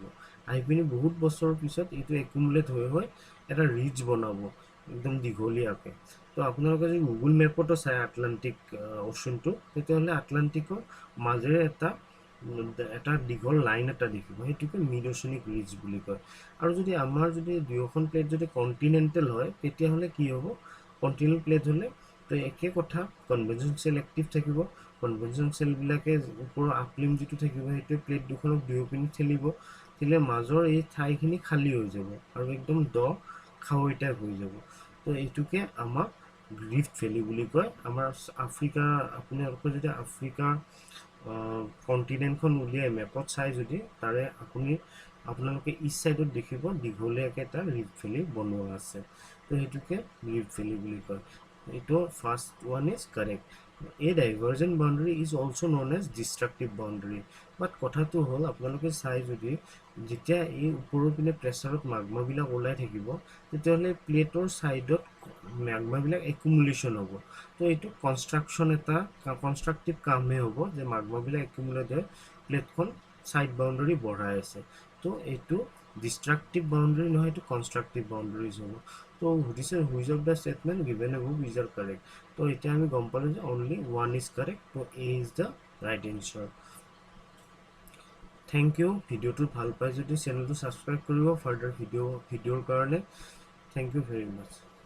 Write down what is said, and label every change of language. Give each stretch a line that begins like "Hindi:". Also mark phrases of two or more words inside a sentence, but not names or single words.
Assamese: আহি পিনি বহুত বছৰৰ পিছত এইটো একুমুলেট হৈ এটা ৰিজ বনাব একদম দীঘলীয়াকে। তো আপোনালোকে যদি গুগল মেপতো চাই আটলান্টিক অceanটো তেতিয়াহ'লে আটলান্টিকৰ মাজেৰে এটা দীঘল লাইন এটা দেখিব সেইটোকে
English: mid oceanic ridge
Assamese: বুলি কয়। আৰু যদি আমাৰ যদি দুয়োখন প্লেট যদি কন্টিনেন্টাল হয় তেতিয়াহ'লে কি হ'ব
English: continental plate
Assamese: হলে তো একে কথা
English: convection cell active
Assamese: থাকিব।
English: convection cell
Assamese: বিলাকে ওপৰৰ আপলিং যিটো থাকিব সেইটো প্লেট দুখনক দুয়োপিনে ঠেলিব তেলে মাজৰ এই ঠাইখিনি খালী হৈ যাব আৰু একদম দ খাৱৈ টাইপ হৈ যাব। তো এইটোকে আমাক
English: rift valley
Assamese: বুলি কয়। আমাৰ আফ্ৰিকা আপোনালোকে যদি আফ্ৰিকা কন্টিনেন্টখন উলিয়াই মেপত চাই যদি তাৰে আপোনালোকে
English: east side
Assamese: দেখিব দীঘলীয়াকে এটা
English: rift valley
Assamese: বনোৱা আছে। তো সেইটোকে
English: rift valley
Assamese: বুলি কয়। এইটো
English: first one is correct. A divergent boundary is also known as destructive boundary.
Assamese: But কথাটো হল আপোনালোকে চাই যদি যেতিয়া এই ওপৰৰ পিনে প্ৰেসাৰত মাগমা বিলাক ওলাই থাকিব তেতিয়াহ'লে প্লেটৰ সাইডত মাগমা বিলাক একুমুলেশন হ'ব। তো এইটো কনস্ট্ৰাকটিভ কামহে হ'ব যে মাগমা বিলাক একুমুলেট হৈ প্লেটখন
English: side boundary
Assamese: বঢ়াই আছে। তো এইটো
English: destructive boundary
Assamese: নহয় এইটো
English: constructive boundaries
Assamese: হ'ব। তো সুধিছে
English: which of the statement given above is are correct.
Assamese: তো এতিয়া আমি গম পালো যে
English: only 1 is correct. তো A is the right answer. thank you.
Assamese: ভিডিওটো ভাল পাই যদি চেনেলটো সাবস্ক্রাইব কৰিব ফাৰ্ডাৰ ভিডিওৰ কাৰণে।
English: thank you very much.